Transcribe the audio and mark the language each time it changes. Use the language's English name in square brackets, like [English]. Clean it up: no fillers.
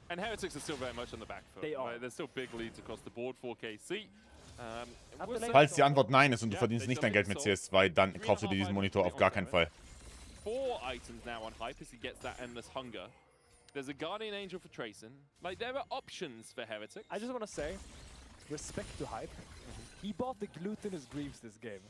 [English] And Heretics are still very much on the back foot. They are. Right? There's still big leads across the board for KC. [German] Falls die Antwort nein ist und du verdienst nicht dein Geld mit CS2, dann kaufst du dir diesen Monitor auf gar keinen Fall. [English] 4 items now on Hype as he gets that endless hunger. There's a Guardian Angel for Tracing. Like, there are options for Heretics. I just want to say, respect to Hype. He bought the glutinous greaves this game.